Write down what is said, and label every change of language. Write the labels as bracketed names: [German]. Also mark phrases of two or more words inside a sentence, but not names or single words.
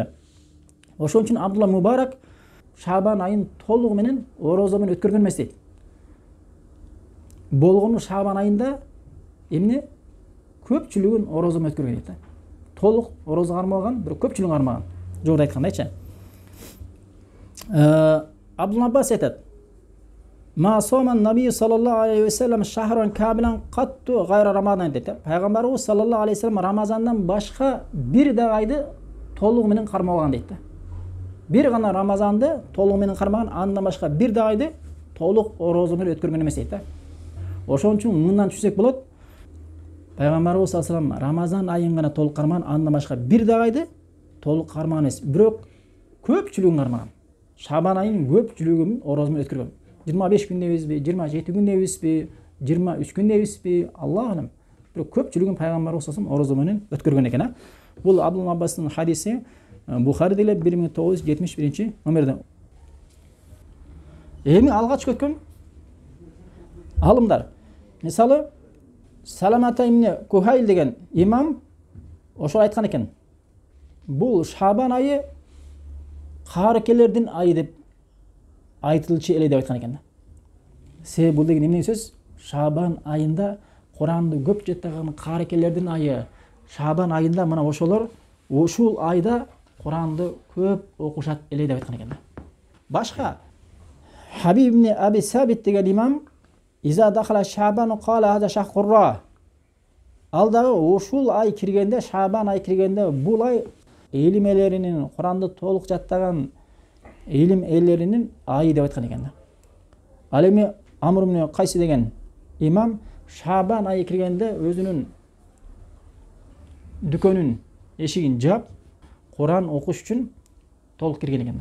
[Kyrgyz] Ошон үчүн Абдулла Мубарак Шабан айын толугу менен орозо менен өткөргөн эмес дейт. Болгону Шабан айында эмне? Көпчүлүгүн орозо менен өткөргөн дейт да. Толук орозо кармаган, бирок көпчүлүгүн кармаган. Жогоруда айткандайчы. Абдулла Аббас айтат: [Arabic] "ما صام النبي صلى الله عليه وسلم شهرا كاملا قط غير رمضان" дейт. [Kyrgyz] Пайгамбарыбыз [Arabic] صلى الله عليه وسلم [Kyrgyz] Рамазандан башка бир да айды толугу менен кармаган дейт. Бир гана Рамазанды толугу менен кармаган, андан башка бир да айды толук орозо менен өткөргөн эмес дейт. Ошон үчүн мындан түшүнсөк болот, пайгамбарыбыз [Arabic] صلى الله عليه وسلم [Kyrgyz] Рамазан айын гана толук кармаган, андан башка бир да айды толук кармаган эмес, бирок көпчүлүгүн кармаган. Шабан айынын көпчүлүгүн орозо менен өткөргөн. 25 күн дебизби, 27 күн дебизби, 23 күн дебизби, [Arabic] الله أعلم. [Kyrgyz] Бирок көпчүлүгүн пайгамбарыбыз [Arabic] صلى الله عليه وسلم [Kyrgyz] орозо менен өткөргөн экен. Бул Абдулла Аббастын хадиси Бухариде 1971 номерде. Эми алгач өткөн алымдар. Мисалы, Саламата ибн Кухайл деген имам ошол айткан экен. Бул Шабан айы карыкелердин айы деп айтылчу эле деп айткан экен. Себеби бул деген эмне сөз? Шабан айында Куранды көп жаттаган карекелердин айы Шабан айында мына ошолор ушул айда Куранды көп окушат эле деп айткан экен. Башка Хабиб ибн Аби Сабит деген имам [Arabic] إذا دخل شعبان قال هذا شهر القراء. [Kyrgyz] Алдагы ушул ай киргенде, Шабан ай киргенде бул ай илим элеринин, Куранды толук жаттаган илим элеринин айы деп айткан экен. Ал эми Амр ибн Кайси деген имам Шабан айы киргенде өзүнүн дүкөнүн эшигин жаап, Куран окуш үчүн толук кирген экен.